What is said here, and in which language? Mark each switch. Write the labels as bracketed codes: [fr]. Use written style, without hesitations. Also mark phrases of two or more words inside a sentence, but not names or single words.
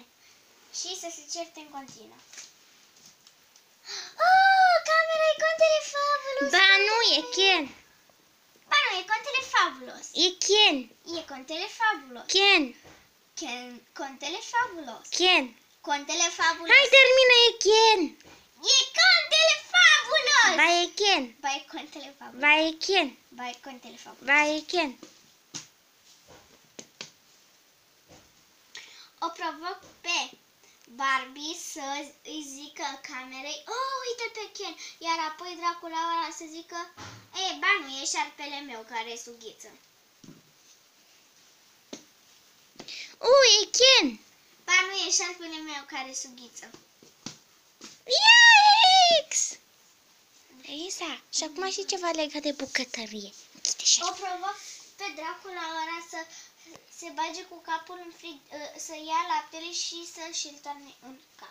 [ro] Și să se certe în continuu. Camera e contele Fabulos. Ba nu, e Ken. Ba nu, e contele Fabulos. E Ken. E contele Fabulos. Ken. Contele Fabulos. Ken. Contele Fabulos. Hai, termină, e Ken. E contele Fabulos. Ba e Ken. Ba e contele Fabulos. Ba e Ken. Ba e contele Fabulos. Ba e Ken. O provoc pe Barbie să îi zică camerei, uite pe Ken, iar apoi dracul Laura să zică, ba nu, e șarpele meu care e sughiță. E Ken. Ba nu, e șarpele meu care e sughiță. Yikes! Isa, și acum și ceva legat de bucătărie. O provoc pe dracul Laura să se bage cu capul în frig, să ia laptele și să-și-l toarne în cap.